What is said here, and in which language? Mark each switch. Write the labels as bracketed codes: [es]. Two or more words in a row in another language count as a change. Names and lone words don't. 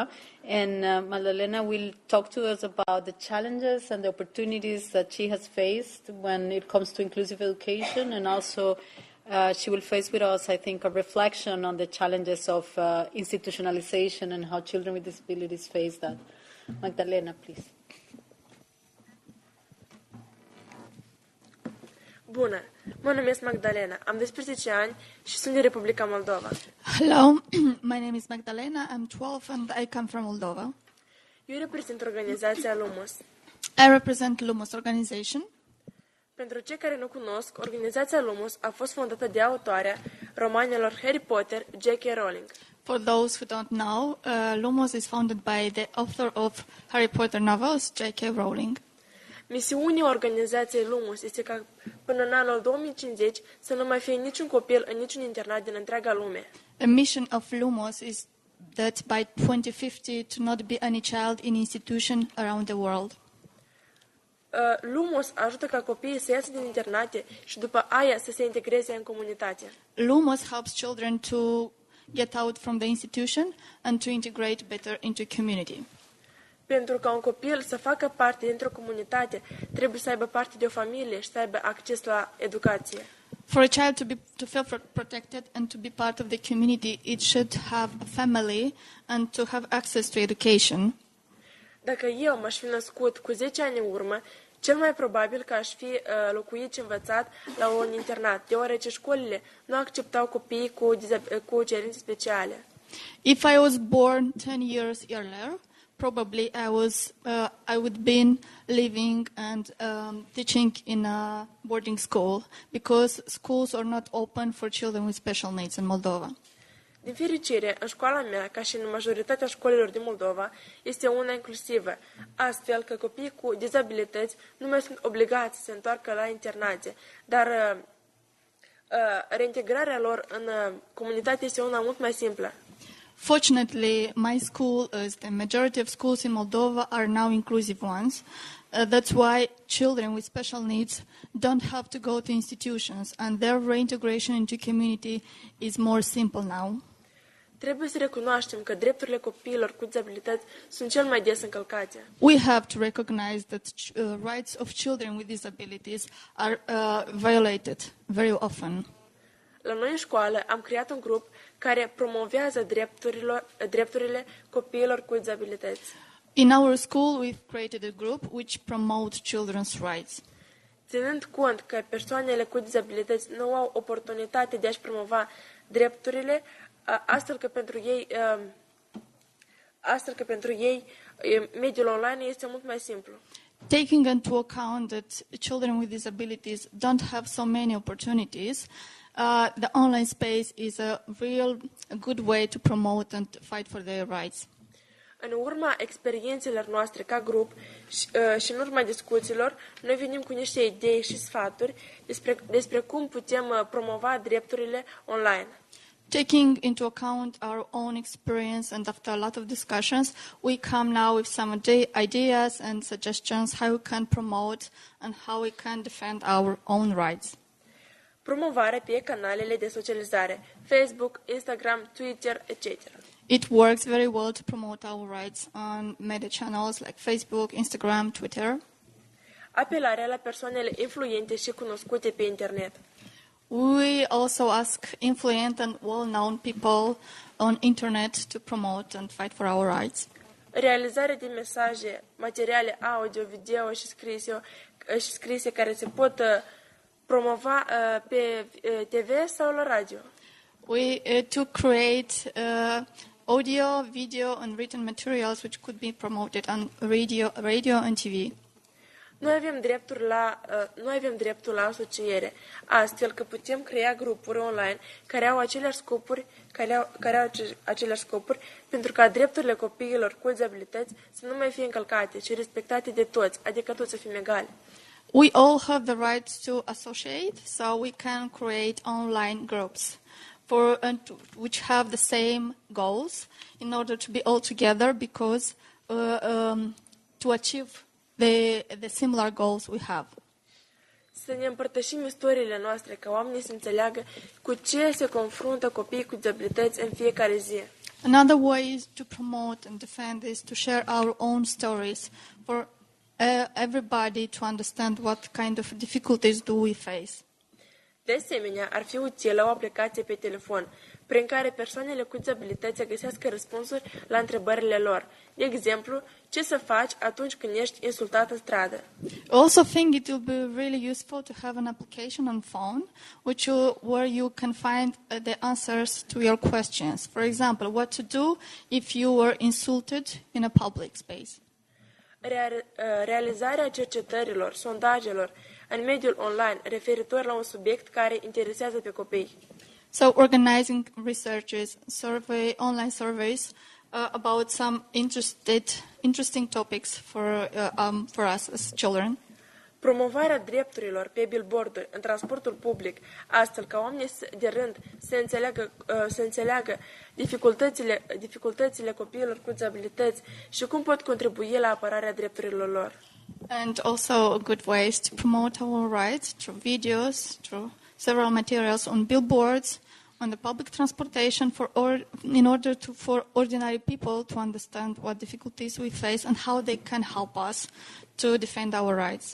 [en] And Magdalena will talk to us about the challenges and the opportunities that she has faced when it comes to inclusive education, and also she will face with us, I think, a reflection on the challenges of institutionalization and how children with disabilities face that. Magdalena, please. [ro] Bună! Mă numesc Magdalena, am 12 ani și sunt din Republica Moldova. [en] Hello, my name is Magdalena, I'm 12 and I come from Moldova. [ro] Eu reprezint organizația Lumos. [en] I represent Lumos organization. [ro] Pentru cei care nu cunosc, organizația Lumos a fost fondată de autoarea romanelor Harry Potter, J.K. Rowling. [en] For those who don't know, Lumos is founded by the author of Harry Potter novels, J.K. Rowling. [ro] Misiunea organizației Lumos este ca până în anul 2050 să nu mai fie niciun copil în niciun internat din întreaga lume. [en] The mission of Lumos is that by 2050 to not be any child in institution around the world. [ro] Lumos ajută ca copiii să iasă din internate și după aia să se integreze în comunitate. [en] Lumos helps children to get out from the institution and to integrate better into community. [ro] Pentru ca un copil să facă parte dintr-o comunitate, trebuie să aibă parte de o familie și să aibă acces la educație. [en] For a child to feel protected and to be part of the community, it should have a family and to have access to education. [ro] Dacă eu m-aș fi născut cu 10 ani în urmă, cel mai probabil că aș fi locuit și învățat la un internat, deoarece școlile nu acceptau copiii cu cerințe speciale. [en] If I was born 10 years earlier, probably I would been living and teaching in a boarding school, because schools are not open for children with special needs in Moldova. [ro] Din fericire, în școala mea, ca și în majoritatea școlilor din Moldova, este una inclusivă, astfel că copiii cu dizabilități nu mai sunt obligați să se întoarcă la internate, dar reintegrarea lor în comunitate este una mult mai simplă. [en] Fortunately, my school, as the majority of schools in Moldova, are now inclusive ones. That's why children with special needs don't have to go to institutions, and their reintegration into community is more simple now. [ro] Trebuie să recunoaștem că drepturile copiilor cu dizabilități sunt cel mai des încălcate. [en] We have to recognize that rights of children with disabilities are violated very often. [ro] La noi în școală am creat un grup care promovează drepturile copiilor cu dizabilități. [en] In our school, we've created a group which promotes children's rights. [ro] Ținând cont că persoanele cu dizabilități nu au oportunitate de a-și promova drepturile, astfel că pentru ei mediul online este mult mai simplu. [en] Taking into account that children with disabilities don't have so many opportunities, the online space is a good way to promote and fight for their rights. [ro] În urma experiențelor noastre ca grup și în urma discuțiilor, noi venim cu niște idei și sfaturi despre cum putem promova drepturile online. [en] Taking into account our own experience and after a lot of discussions, we come now with some ideas and suggestions how we can promote and how we can defend our own rights. [ro] Promovarea pe canalele de socializare, Facebook, Instagram, Twitter, etc. [en] It works very well to promote our rights on media channels like Facebook, Instagram, Twitter. [ro] Apelarea la persoanele influente și cunoscute pe internet. [en] We also ask influent and well-known people on internet to promote and fight for our rights. [ro] Realizarea de mesaje, materiale audio, video și scrise care se pot promova pe TV sau la radio. [en] We to create audio, video, and written materials which could be promoted on radio and TV. [ro] Noi avem dreptul la asociere, astfel că putem crea grupuri online care au aceleași scopuri pentru ca drepturile copiilor cu dizabilități să nu mai fie încălcate, ci respectate de toți, adică toți să fim egali. [en] We all have the right to associate, so we can create online groups which have the same goals in order to be all together because to achieve the similar goals we have. [ro] Să ne împărtășim istoriile noastre ca oamenii să înțeleagă cu ce se confruntă copiii cu dizabilități în fiecare zi. [en] Another way to promote and defend is to share our own stories for everybody to understand what kind of difficulties do we face. [ro] De asemenea, ar fi utilă o aplicație pe telefon, prin care persoanele cu dizabilități să găsească răspunsuri la întrebările lor. De exemplu, ce să faci atunci când ești insultat în stradă? [en] I also think it will be really useful to have an application on phone where you can find the answers to your questions. For example, what to do if you were insulted in a public space. [ro] Realizarea cercetărilor, sondajelor în mediul online referitor la un subiect care interesează pe copii. [en] So organizing researches, online surveys about some interesting topics for us as children. [ro] Promovarea drepturilor pe billboarduri în transportul public, astfel ca oamenii de rând să înțeleagă dificultățile copiilor cu dizabilități și cum pot contribui la apărarea drepturilor lor. [en] And also good ways to promote our rights through videos, through several materials on billboards, on the public transportation in order for ordinary people to understand what difficulties we face and how they can help us to defend our rights.